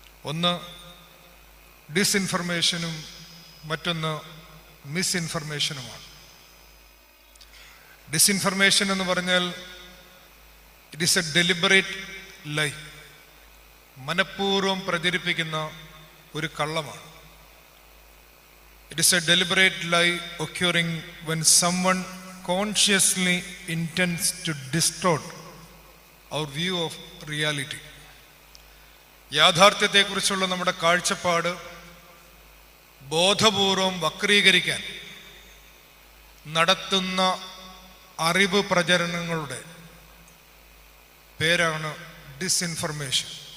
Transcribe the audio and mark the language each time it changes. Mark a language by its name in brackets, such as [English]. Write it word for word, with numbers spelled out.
[Malayalam] ഒന്ന് ഡിസ്ഇൻഫർമേഷനും മറ്റൊന്ന് മിസ്ഇൻഫർമേഷനുമാണ്. ഡിസ്ഇൻഫർമേഷൻ എന്ന് പറഞ്ഞാൽ [English] it is a deliberate lie, [Malayalam] മനഃപൂർവ്വം പ്രചരിപ്പിക്കുന്ന ഒരു കള്ളമാണ്. [English] It is a deliberate lie occurring when someone consciously intends to distort our view of reality. [Malayalam] യാഥാർത്ഥ്യത്തെക്കുറിച്ചുള്ള നമ്മുടെ കാഴ്ചപ്പാട് ബോധപൂർവം വക്രീകരിക്കാൻ നടത്തുന്ന അറിവ് പ്രചരണങ്ങളുടെ പേരാണ് ഡിസ്ഇൻഫർമേഷൻ.